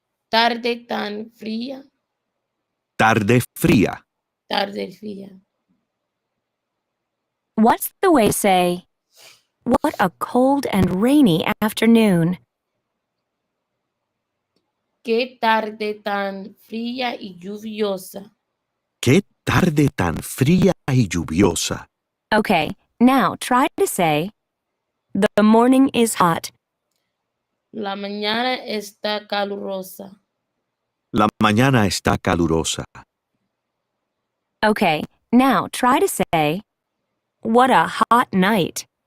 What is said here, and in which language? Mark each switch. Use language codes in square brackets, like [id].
[es] Tarde tan fría. Tarde fría. Tarde fría. [en] What's the way to say, what a cold and rainy afternoon? [es] Qué tarde tan fría y lluviosa. Qué tarde tan fría y lluviosa. [en] Okay, now try to say, the morning is hot. [es] La mañana está calurosa. La mañana está calurosa. [en] Okay, now try to say, what a hot night.